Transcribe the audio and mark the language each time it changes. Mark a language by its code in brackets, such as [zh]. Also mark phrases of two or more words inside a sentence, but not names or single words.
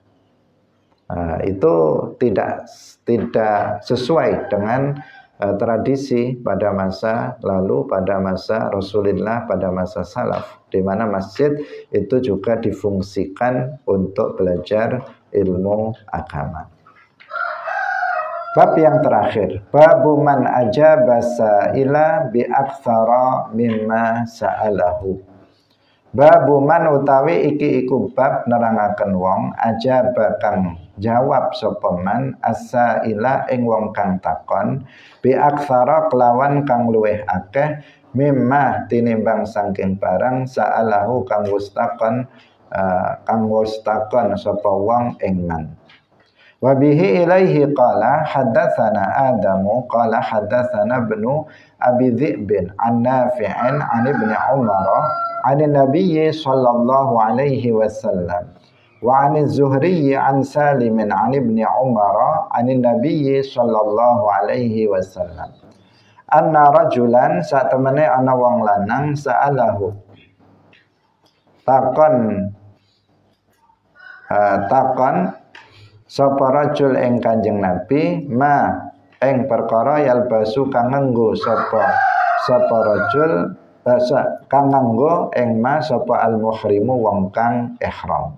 [id] Itu tidak sesuai dengan tradisi pada masa lalu, pada masa Rasulullah, pada masa salaf, di mana masjid itu juga difungsikan untuk belajar ilmu agama. Bab yang terakhir, [ar] باب من أجاب سائلا بأكثر مما سأله. باب من [jv] utawi iki iku bab nerangaken wong ajaba kang jawab sapa [ar] من السائل [jv] ing wong kang takon [ar] بأكثر [jv] kelawan kang luweh akeh mimma tinimbang saking barang sa'alahu kang wis takon sapa wong ing man. [ar] وبه إليه قال حدثنا آدم قال حدثنا ابن أبي ذئب عن نافع عن ابن عمر عن النبي صلى الله عليه وسلم وعن الزهري عن سالم عن ابن عمر عن النبي صلى الله عليه وسلم أن رجلا [jv] satemene ana wong lanang [ar] sa'alahu [jv] takon sapa rajul ing Kanjeng Nabi ma ing perkara yalbasu kang nganggo sapa rajul kang nganggo ing ma sapa al-muhrimu wong kang ihram.